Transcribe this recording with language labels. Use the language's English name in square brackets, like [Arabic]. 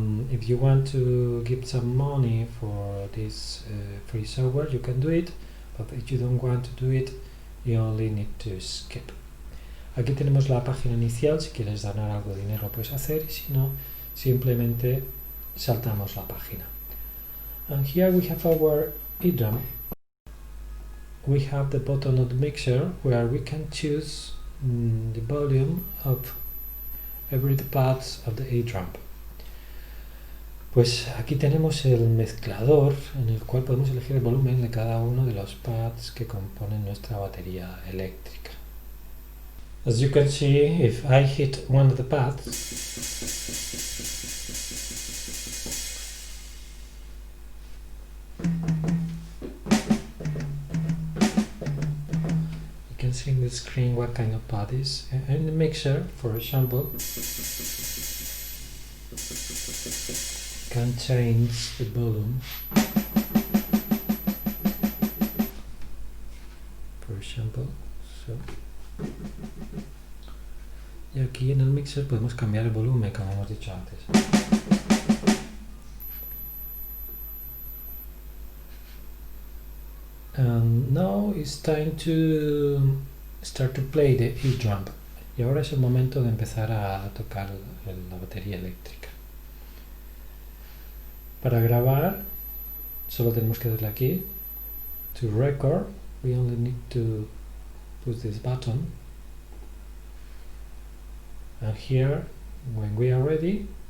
[English] If you want to give some money for this free software, you can do it, but if you don't want to do it, you only need to skip. [Spanish] Aquí tenemos la página inicial. Si quieres ganar algo de dinero lo puedes hacer, y si no, simplemente saltamos la página. [English] And here we have our edrump. We have the button of the mixer where we can choose the volume of every parts of the edrump. [Spanish] Pues aquí tenemos el mezclador en el cual podemos elegir el volumen de cada uno de los pads que componen nuestra batería eléctrica. [English] As you can see, if I hit one of the pads, you can see in the screen what kind of pad is. In the mixer, for example, can change the volume. For example, so. [Spanish] Y aquí en el mixer podemos cambiar el volumen, como hemos dicho antes. [English] And now it's time to start to play the edrump. [Spanish] Y ahora es el momento de empezar a tocar la batería eléctrica. Para grabar, solo tenemos que darle aquí. [English] To record, we only need to push this button. And here, when we are ready,